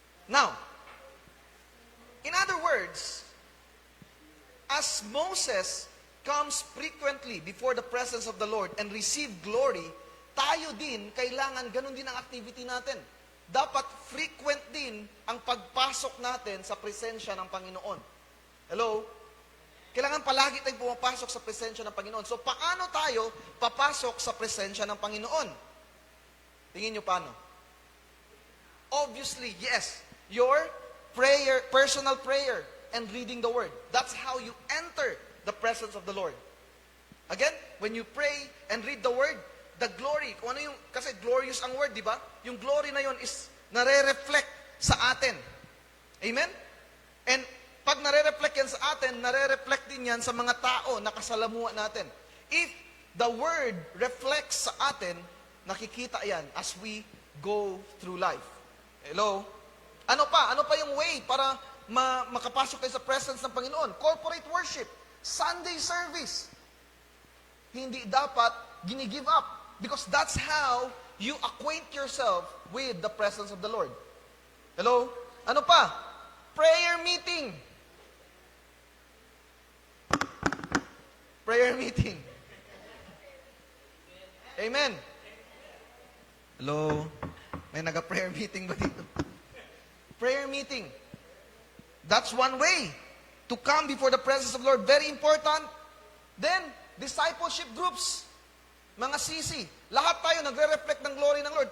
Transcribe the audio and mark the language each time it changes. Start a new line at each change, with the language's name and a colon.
English: Now, in other words, as Moses comes frequently before the presence of the Lord and receive glory,
Filipino: tayo din, kailangan ganun din ang activity natin. Dapat frequent din ang pagpasok natin sa presensya ng Panginoon. Hello? Kailangan palagi tayong pumapasok sa presensya ng Panginoon. So, paano tayo papasok sa presensya ng Panginoon? Tingin nyo paano?
English: Obviously, yes, your prayer, personal prayer, and reading the Word. That's how you enter the presence of the Lord. Again, when you pray and read the Word, the glory,
Filipino: kung ano yung, kasi glorious ang word, di ba? Yung glory na yon is nare-reflect sa atin. Amen? And pag nare-reflect yan sa atin, nare-reflect din yan sa mga tao na kasalamuha natin.
English: If the word reflects
Filipino: sa atin, nakikita yan
English: as we go through life. Hello?
Filipino: Ano pa? Ano pa yung way para makapasok tayo sa presence ng Panginoon?
English: Corporate worship, Sunday service.
Filipino: Hindi dapat gini-give up.
English: Because that's how you acquaint yourself with the presence of the Lord. Hello?
Filipino: Ano pa?
English: Prayer meeting. Prayer meeting.
Filipino: Amen. Hello? May naga-prayer meeting ba dito? Prayer meeting.
English: That's one way to come before the presence of the Lord. Very important. Then, discipleship groups.
Filipino: Mga sisi, lahat tayo nagre-reflect ng glory ng Lord.